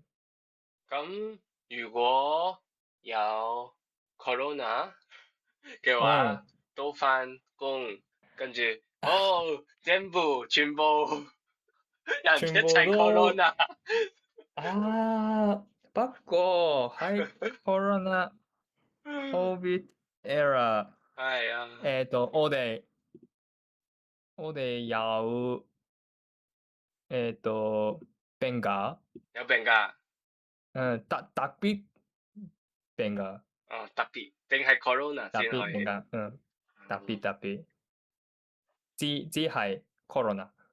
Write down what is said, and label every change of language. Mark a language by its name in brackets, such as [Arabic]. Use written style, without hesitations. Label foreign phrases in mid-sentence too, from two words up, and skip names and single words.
[Cantonese] 咁如果有 corona 嘅話，都返工，跟住全部人一齊 corona。不過喺 [English] corona covid era， [Cantonese] 係啊。我哋有病假。有病假。特別病假。哦，特別定係 corona 先可以。病假。特別。只係 corona。